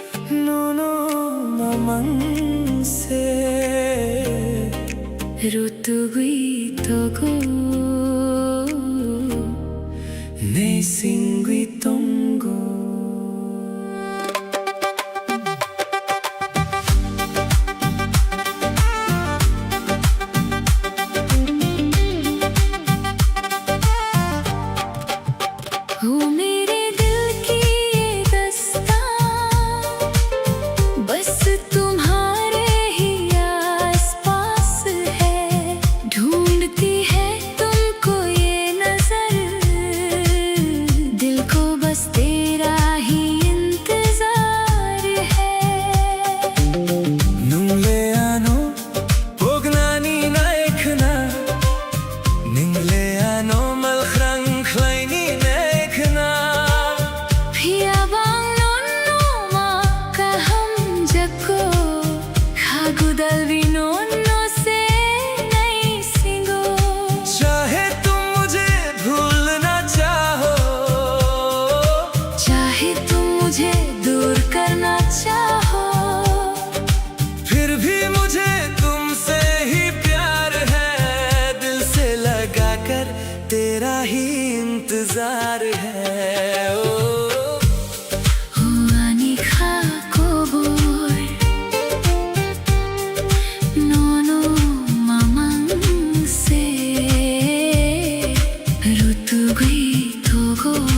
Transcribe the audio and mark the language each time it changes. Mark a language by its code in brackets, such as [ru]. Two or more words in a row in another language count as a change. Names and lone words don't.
[trk] नोनो ममन से Rutugui togo ne singui tongo [hi] हो मेरे दिल की ये दास्तां बस तुम्हारे ही आसपास है ढूंढती है तुमको ये नजर दिल को बस तेरा ही इंतजार है [trk] Nungleano Pognani naikna Ningleano malkhrang khlaini naikna Phiyabang nonno ma kaham jako khagudal vinonno se nahi singo [hi] चाहे तुम मुझे भूलना चाहो चाहे तुम मुझे दूर करना चाहो फिर भी मुझे तुमसे ही प्यार है दिल से लगा कर तेरा ही इंतजार है ओ [trk] Huani kha kobor nono mamang se rutugui togo